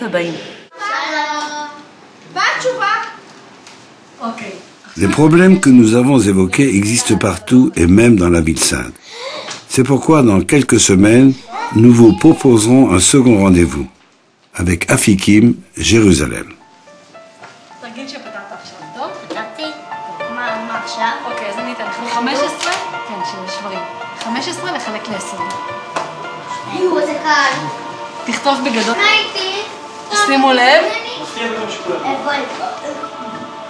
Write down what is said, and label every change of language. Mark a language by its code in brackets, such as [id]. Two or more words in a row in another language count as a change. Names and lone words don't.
[fr] Les problèmes que nous avons évoqués existent partout et même dans la ville sainte. C'est pourquoi dans quelques semaines, nous vous proposerons un second rendez-vous avec Afikim, Jérusalem. [he] אוקיי, אז אני אתן לכם 15? כן, של שברים. 15 לחלק ל-20. יואו, זה קל. תכתוב בגדול. שימו לב.